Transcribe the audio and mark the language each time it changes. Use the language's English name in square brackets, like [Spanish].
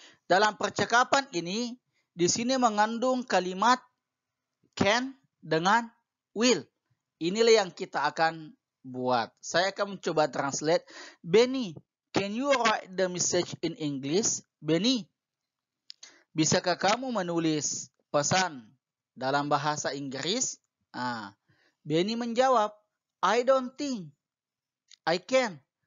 [Indonesian] Dalam percakapan ini, di sini mengandung kalimat can dengan will. Inilah yang kita akan buat. Saya akan mencoba translate. [English] Benny, can you write the message in English? [Indonesian] Benny, bisakah kamu menulis pesan dalam bahasa Inggris? [English] Benny menjawab, I don't think I can.